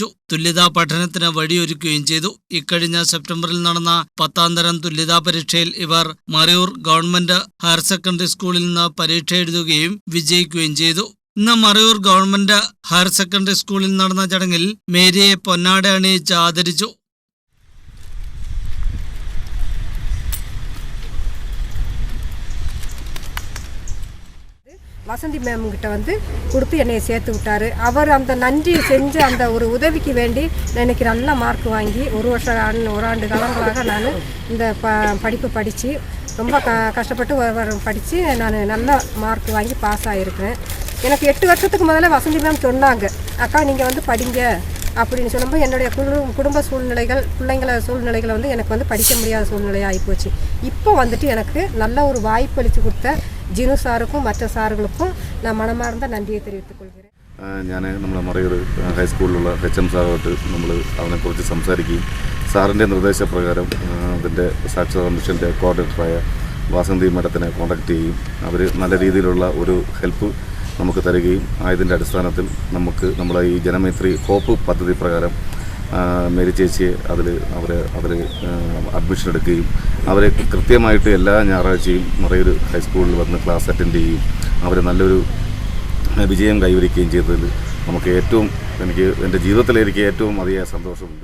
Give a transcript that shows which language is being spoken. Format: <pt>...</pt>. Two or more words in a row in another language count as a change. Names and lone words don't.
<ml>തുല്യതാ പഠനത്തിന് വഴിയൊരുക്കുകയും ചെയ്തു. ഇക്കഴിഞ്ഞ സെപ്റ്റംബറിൽ നടന്ന 10ാം തരം തുല്യതാ പരീക്ഷയിൽ ഇവർ മറയൂർ ഗവൺമെന്റ് ഹയർ സെക്കൻഡറി സ്കൂളിൽ നിന്ന് പരീക്ഷ എഴുതുകയും വിജയിക്കുകയും ചെയ്തു. ഇന്ന് മറയൂർ ഗവൺമെന്റ് ഹയർ സെക്കൻഡറി സ്കൂളിൽ നടന്ന ചടങ്ങിൽ മേരിയെ പൊന്നാട അണിയിച്ച് ആദരിച്ചു.</ml> <ta>வசந்தி மேம் கிட்ட வந்து கொடுத்து என்னை சேர்த்து விட்டார். அவர் அந்த நன்றி செஞ்ச அந்த ஒரு உதவிக்கு வேண்டி எனக்கு நல்ல மார்க் வாங்கி ஒரு ஆண்டு காலங்களாக நான் இந்த படிப்பு படித்து ரொம்ப கஷ்டப்பட்டு படித்து நான் நல்ல மார்க் வாங்கி பாஸ் ஆகிருக்கிறேன். எனக்கு 8 வருஷத்துக்கு முதல்ல வசந்தி மேம் சொன்னாங்க, அக்கா நீங்கள் வந்து படிங்க அப்படின்னு சொல்லும்போது என்னுடைய குடும்ப சூழ்நிலைகள் பிள்ளைங்கள சூழ்நிலைகளை வந்து எனக்கு வந்து படிக்க முடியாத சூழ்நிலையாக ஆகிப்போச்சு. இப்போ வந்துட்டு எனக்கு நல்ல ஒரு வாய்ப்பு அளித்து கொடுத்த ஜினு சாருக்கும் மற்று சார்களுக்கும் நான் மனமார்ந்த நன்றியை தெரிவித்துக் கொள்கிறேன்.</ta> <ml>ഞാൻ നമ്മുടെ മറയൂർ ഹൈസ്കൂളിലുള്ള HM സാറുമായിട്ട് നമ്മൾ അതിനെക്കുറിച്ച് സംസാരിക്കുകയും സാറിൻ്റെ നിർദ്ദേശപ്രകാരം അതിൻ്റെ സാക്ഷരതാ മിഷൻ്റെ കോർഡിനേറ്ററായ വാസന്തി മാഡത്തിനെ കോൺടാക്ട് ചെയ്യുകയും അവർ നല്ല രീതിയിലുള്ള ഒരു ഹെൽപ്പ് നമുക്ക് തരികയും ആയതിൻ്റെ അടിസ്ഥാനത്തിൽ നമുക്ക് നമ്മളെ ഈ ജനമൈത്രി ഹോപ്പ് പദ്ധതി പ്രകാരം മേരി ചേച്ചിയെ അതിൽ അഡ്മിഷൻ എടുക്കുകയും അവരെ കൃത്യമായിട്ട് എല്ലാ ഞായറാഴ്ചയും മറയൂർ ഹൈസ്കൂളിൽ വന്ന് ക്ലാസ് അറ്റൻഡ് ചെയ്യുകയും അവർ നല്ലൊരു വിജയം കൈവരിക്കുകയും ചെയ്തതിൽ നമുക്ക് എൻ്റെ ജീവിതത്തിൽ എനിക്ക് ഏറ്റവും അധികം സന്തോഷമുണ്ട്.</ml>